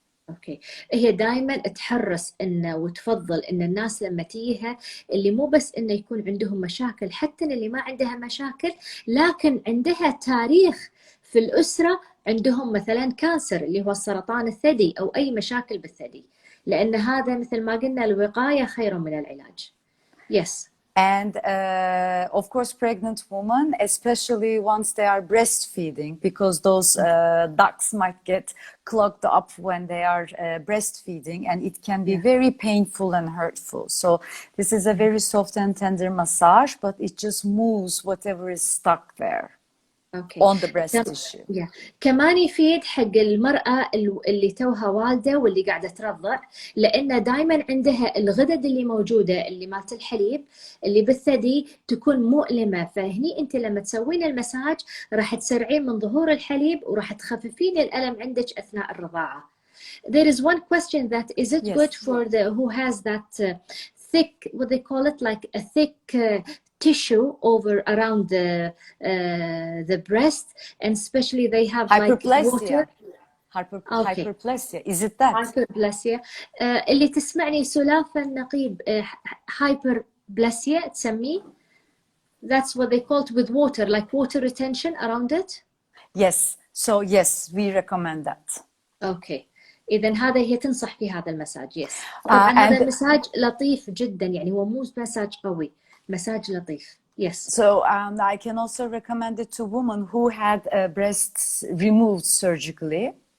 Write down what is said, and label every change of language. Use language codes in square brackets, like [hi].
[ar] اوكي، هي دائما تحرص انه وتفضل ان الناس لما تجيها اللي مو بس انه يكون عندهم مشاكل، حتى اللي ما عندها مشاكل لكن عندها تاريخ في الأسرة عندهم مثلا كانسر اللي هو السرطان الثدي أو أي مشاكل بالثدي، لأن هذا مثل ما قلنا الوقاية خير من العلاج. [en] Yes. And of course, pregnant women, especially once they are breastfeeding, because those ducts might get clogged up when they are breastfeeding, and it can be very painful and hurtful. So this is a very soft and tender massage, but it just moves whatever is stuck there. Okay. On the breast tissue. [ar] كمان يفيد حق المرأة اللي توها والدة واللي قاعدة ترضع، لأن دائما عندها الغدد اللي موجودة اللي مالت الحليب اللي بالثدي تكون مؤلمة، فهني أنت لما تسوين المساج راح تسرعين من ظهور الحليب وراح تخففين الألم عندك أثناء الرضاعة. [en] There is one question that is it good for the who has that thick, what they call it, like a thick tissue over around the breast, and especially they have hyperplasia. like water. Hyperplasia. Is it that? Hyperplasia. [ar] اللي تسمعني سلافة النقيب hyperplasia تسميه. [en] That's what they call it with water, like water retention around it. Yes. So yes, we recommend that. Okay. [ar] إذا هذا هي تنصح في هذا المساج. [en] Yes. [ar] طبعا هذا المساج لطيف جدا، يعني هو مو مساج قوي، مساج لطيف. [en] Yes. So I can also recommend it to women who had breasts removed surgically.